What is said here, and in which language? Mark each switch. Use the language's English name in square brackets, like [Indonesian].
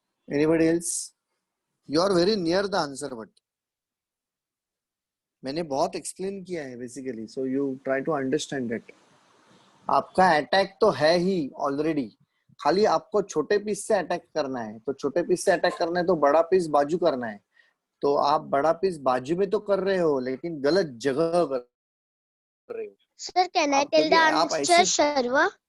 [English] Anybody else? You are very near the answer, but [Hindi] मैंने बहुत explain किया है basically, [English] so you try to understand it. [Hindi] आपका attack तो है ही ऑलरेडी, खाली आपको छोटे पीस से अटैक करना है. तो छोटे पीस से अटैक करना है तो बड़ा पीस बाजू करना है. तो आप बड़ा पीस बाजू में तो कर रहे हो, लेकिन गलत जगह कर रहे हो. [English] Sir, can I tell the answer, Sharva?